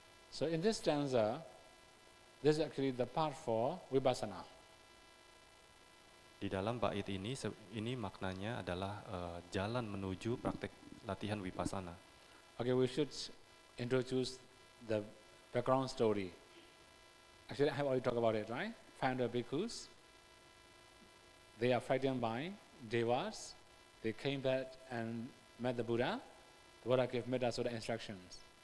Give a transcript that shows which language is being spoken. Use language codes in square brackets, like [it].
[en] So in this stanza, this is actually the part for vipassana. [id] Di dalam bait ini maknanya adalah jalan menuju praktek latihan vipassana. [en] Okay, we should introduce the background story. Actually, I have already talked about it, right? 500 bhikkhus. They are frightened by devas. They came back and met the Buddha. The Buddha gave metta sutta instructions.